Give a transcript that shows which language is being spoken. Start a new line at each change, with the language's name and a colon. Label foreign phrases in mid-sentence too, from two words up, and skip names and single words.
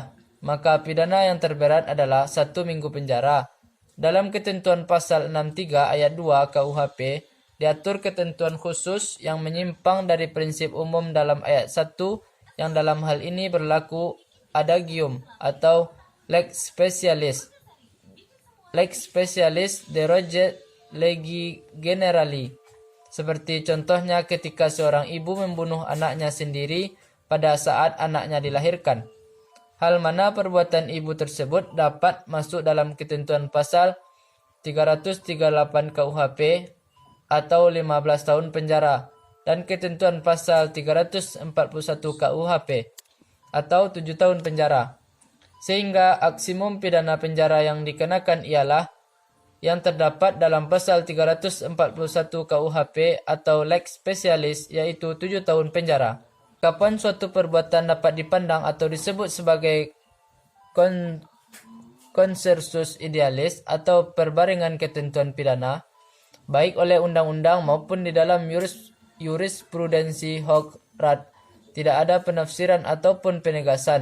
Indonesian: Maka pidana yang terberat adalah 1 minggu penjara. Dalam ketentuan pasal 63 ayat 2 KUHP, diatur ketentuan khusus yang menyimpang dari prinsip umum dalam ayat 1 yang dalam hal ini berlaku adagium atau
Latin: lex specialis. Lex specialis derogat legi generali.
Indonesian: Seperti contohnya ketika seorang ibu membunuh anaknya sendiri pada saat anaknya dilahirkan. Hal mana perbuatan ibu tersebut dapat masuk dalam ketentuan pasal 338 KUHP atau 15 tahun penjara, dan ketentuan pasal 341 KUHP atau 7 tahun penjara. Sehingga maksimum pidana penjara yang dikenakan ialah yang terdapat dalam pasal 341 KUHP atau
Latin: lex specialis,
Indonesian: yaitu 7 tahun penjara. Kapan suatu perbuatan dapat dipandang atau disebut sebagai
Latin: consensus idealis
Indonesian: atau perbaringan ketentuan pidana, baik oleh undang-undang maupun di dalam jurisprudensi Hochrat, tidak ada penafsiran ataupun penegasan.